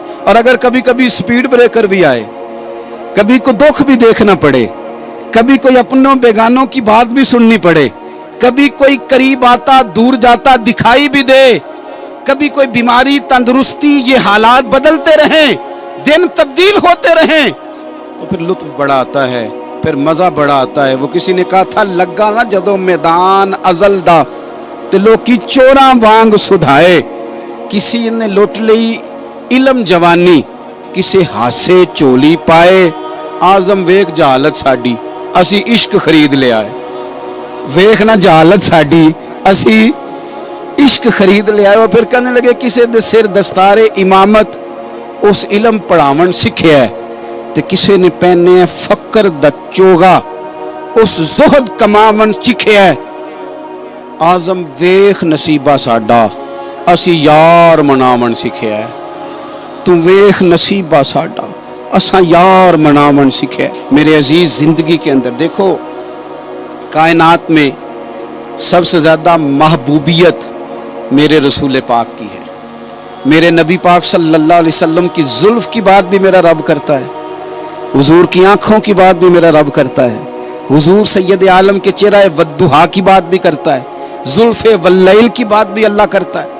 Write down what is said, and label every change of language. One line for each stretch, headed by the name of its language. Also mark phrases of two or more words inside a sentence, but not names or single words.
Urdu: اور اگر کبھی کبھی سپیڈ بریکر بھی آئے، کبھی کو دکھ بھی دیکھنا پڑے، کبھی کوئی اپنوں بیگانوں کی بات بھی سننی پڑے، کبھی کوئی قریب آتا دور جاتا دکھائی بھی دے، کبھی کوئی بیماری تندرستی، یہ حالات بدلتے رہیں، دن تبدیل ہوتے رہیں، تو پھر لطف بڑا آتا ہے، پھر مزہ بڑا آتا ہے. وہ کسی نے کہا تھا
Punjabi: لگا نا جدو میدان ازل دا تے لوکی چوراں وانگ سدھائے. کسی نے لٹ لئی علم جوانی، کسے ہاسے چولی پائے. آزم ویک جہالت ساڈی اسی عشق خرید لے آئے. ویکھ نہ جہالت ساڈی اسی عشق خرید لے آئے.
Urdu: اور پھر کہنے لگے
Punjabi: کسے دے سر دستار امامت اس علم پڑھاون سکھیا ہے، تے کسے نے پہنے فقر دا چوغا اس زہد کماون چکھیا ہے. آزم ویخ نصیبہ ساڈا اسی یار مناون سکھیا ہے. تو ویخ نصیبہ ساڈا اساں یار مناون سکھیا ہے.
Urdu: میرے عزیز زندگی کے اندر دیکھو، کائنات میں سب سے زیادہ محبوبیت میرے رسول پاک کی ہے. میرے نبی پاک صلی اللہ علیہ وسلم کی زلف کی بات بھی میرا رب کرتا ہے، حضور کی آنکھوں کی بات بھی میرا رب کرتا ہے، حضور سید عالم کے چہرہ والضحیٰ کی بات بھی کرتا ہے، زلف واللیل کی بات بھی اللہ کرتا ہے.